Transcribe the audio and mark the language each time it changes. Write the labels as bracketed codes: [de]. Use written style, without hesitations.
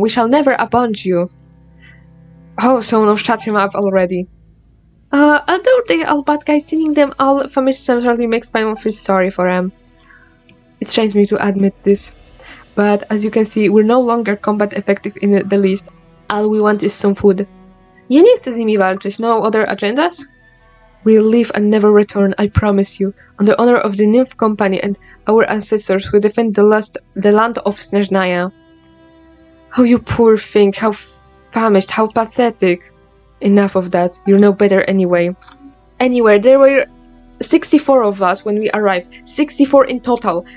[en] We shall never abandon you. Oh, so no, shut him up already. Although they all bad guys, seeing them all famished centrally makes my mom feel sorry for them. It strains me to admit this, but as you can see, we're no longer combat effective in the least. All we want is some food. [pl] Ja nie chcę z nimi walczyć, [en] no other agendas? We'll leave and never return, I promise you, on the honor of the Nymph Company and our ancestors who defend the land of Snezhnaya. Oh, you poor thing, how famished, how pathetic. Enough of that, you're no better anyway. Anyway, there were 64 of us when we arrived, 64 in total.